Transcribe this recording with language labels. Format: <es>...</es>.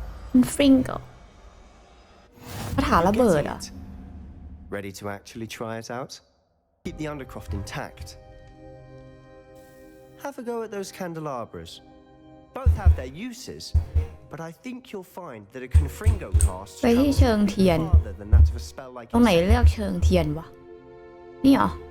<th>Confringo คาถาระเบิดอ่ะ</th> <en>Ready to actually try it out? Keep the Undercroft intact. Have a go at those candelabras. Both have their uses, but I think you'll find that a Confringo cast</en> <th>ไปที่เชิงเทียน</th> <en>farther than that of a spell like</en> <th>ตรงไหนเลือกเชิงเทียนวะนี่เหรอ</th>